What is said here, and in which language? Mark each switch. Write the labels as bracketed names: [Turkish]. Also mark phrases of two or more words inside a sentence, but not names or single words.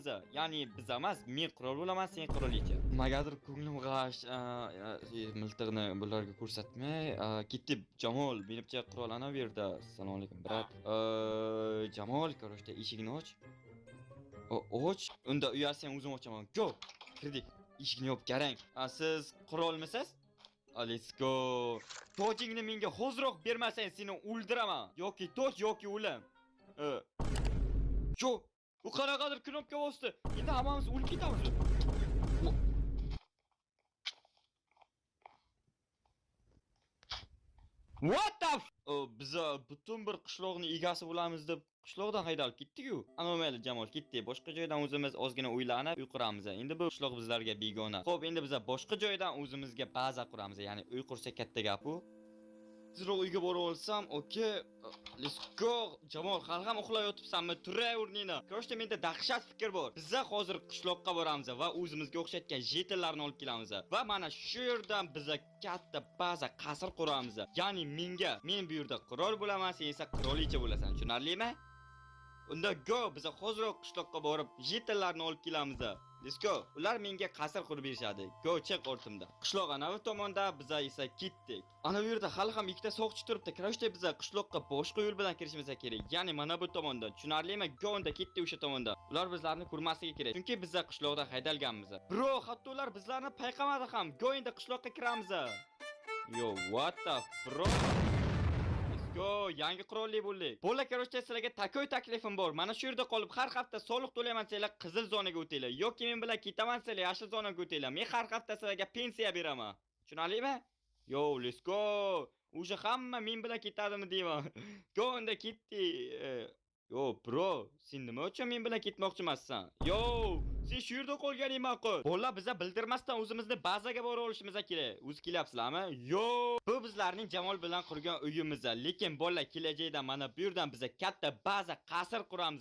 [Uzbek] Ya'ni biz emas, men qirol bo'laman, sen qirolicha. Nimagadir ko'nglim g'ash, miltiqni bularga ko'rsatmay, ketdi. Jamol, menimcha qirol ana bu yerda. Assalomu alaykum, brat. Jamol, korashda eshikni och. Och, unda uyalsang o'zim ochaman. Go, kirdik. Eshikni yopib qarang. Siz qirolmisiz? [English] Let's go. [Uzbek] Tojingni menga hozirroq bermasang, seni o'ldiraman. Yoki toj yoki o'lim. Shu, u qanaqadir knopka bosdi. Endi hammamiz o'lib ketamiz. [English] What the [Uzbek] biz butun bir qishloqni egasi bo'lamiz deb qishloqdan haydalib ketdik-ku. Ana mayli Jamol ketdi. Boshqa joydan o'zimiz ozgina o'ylanib uy quramiz. Endi bu qishloq bizlarga begona. Xo'p, endi biz boshqa joydan o'zimizga baza quramiz. Ya'ni uy qursa katta gap-u. Tezroq uyga borib olsam, okey. [English] Let's go. [Uzbek] Jamol, hali ham uxlab yotibsanmi? Turay o'rningni. Ko'rishda menda dahshat fikr bor. Biz hozir qishloqqa boramiz va o'zimizga o'xshatgan jetellarni olib kelamiz. Va mana shu yerdan biz katta baza qasr quramiz. Ya'ni men bu yerda qirol bo'laman, sen esa qirolicha bo'lasan. Tushunarlimi? Unda go, biz hozirroq qishloqqa borib jetellarni olib kelamiz. [English] Let's go. [Uzbek] Ular menga qasr qurib berishadi. Go, chiq o'rtimda. Qishloq ana bu tomonda, biz esa ketdik. Ana bu yerda hali ham ikkita soqchi turibdi. Kirishda biz qishloqqa boshqa yo'l bilan kirishimiz kerak. Ya'ni mana bu tomonda. Tushunarlimi? Go, unda ketdi o'sha tomonda. Ular bizlarni ko'rmasligi kerak. Chunki biz qishloqdan haydalganmiz. Bro, hatto ular bizlarni payqamadi ham. Go, endi qishloqqa kiramiz. [English] Yo, what the bro? Go, [Uzbek] yangi qirollik bo'ldik. Bo'la ko'rishda sizlarga takoy taklifim bor. Mana shu yerda qolib har hafta soliq to'laymansanglar qizil zonaga o'tinglar yoki men bilan ketamansanglar yashil zonaga o'tinglar. Men har hafta sizlarga pensiya beraman. Tushunarlimi? [English] Yo, let's go. [Uzbek] O'sha hamma men bilan ketadimi deyman. Go, unda ketdi. Yo, bro, sen nima uchun men bilan ketmoqchimasan? Yo, sen shu yerda qolganing ma'qul. Bolalar biza bildirmasdan o'zimizni bazaga borib olishimiz kerak. O'zi kelyapsizlarmi? Yo, bu bizlarning Jamol bilan qurgan uyimiz. Lekin bolalar kelajakda mana bu yerdan biza katta baza qasr quramiz.